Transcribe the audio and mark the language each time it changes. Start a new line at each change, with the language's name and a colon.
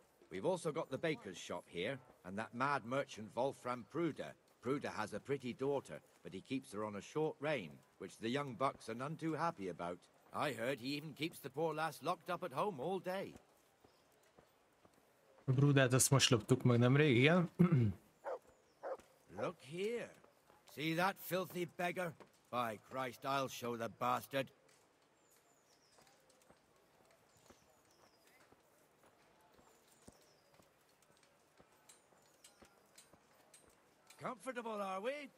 English: We've also got the baker's shop here, and that mad merchant Wolfram Pruder. Pruder has a pretty daughter, but he keeps her on a short rein, which the young bucks are none too happy about. I heard he even keeps the poor lass locked up at home all day.
Hungarian: A Brudát azt most loptuk meg nemrég, igen.
English: Look here. See that filthy beggar? By Christ, I'll show the bastard. Comfortable, are we?